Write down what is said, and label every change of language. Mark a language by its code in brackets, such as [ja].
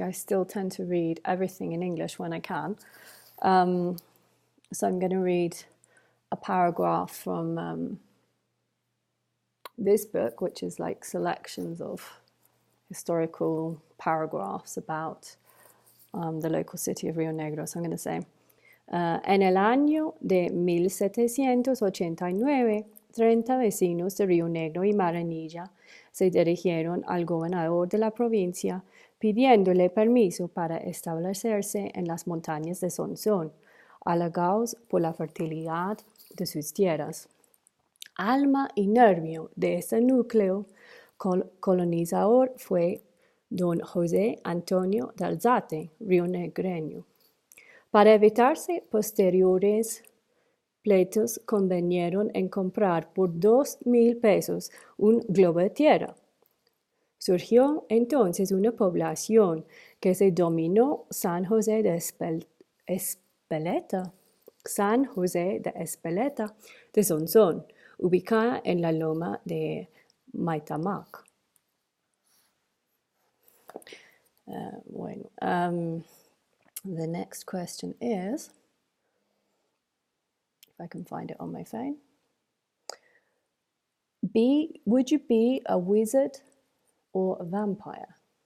[en] I still tend to read everything in English when I can. So I'm going to read a paragraph from this book, which is like selections of historical paragraphs about the local city of Rio Negro. So I'm going to say, [es] en el año de 1789, 30 vecinos de Río Negro y Maranilla se dirigieron al gobernador de la provincia pidiéndole permiso para establecerse en las montañas de Sonsón, halagados por la fertilidad de sus tierras. Alma y nervio de este núcleo colonizador fue don José Antonio de Alzate, rionegreño. Para evitarse posteriores pleitos, convinieron en comprar por 2,000 pesos un globo de tierra. Surgió entonces una población que se denominó San José de Espeleta, San José de Espeleta de Sonsón, ubicada en la loma de Maitamac. [en] The next question is, if I can find it on my phone. Would you be a wizard or a vampire?